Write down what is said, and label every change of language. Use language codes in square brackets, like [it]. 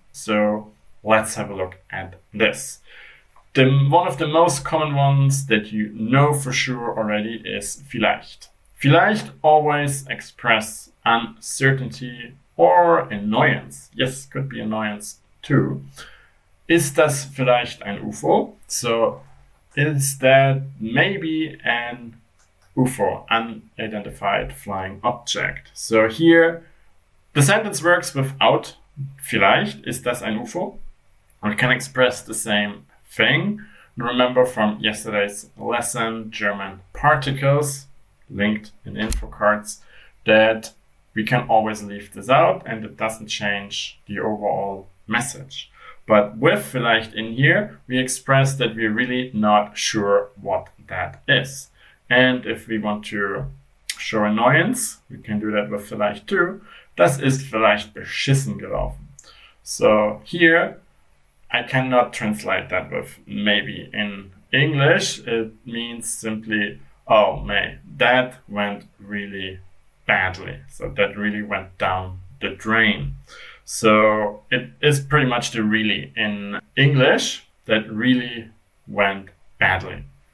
[en] So let's have a look at this. One of the most common ones that you know for sure already is vielleicht. Vielleicht always express uncertainty or annoyance. Yes, could be annoyance too. [de] Ist das vielleicht ein UFO? [en] So is that maybe an UFO, unidentified flying object? So here the sentence works without vielleicht, [de] ist das ein UFO? [en] Or it can express the same thing. Remember from yesterday's lesson, German particles, linked in info cards, that we can always leave this out and it doesn't change the overall message. But with vielleicht in here, we express that we're really not sure what that is. And if we want to show annoyance, we can do that with vielleicht too. [de] Das ist vielleicht beschissen gelaufen. [en] So here, I cannot translate that with maybe. In English, it means simply, oh man, that went really badly. So that really went down the drain. So it is pretty much the really in English that really went badly.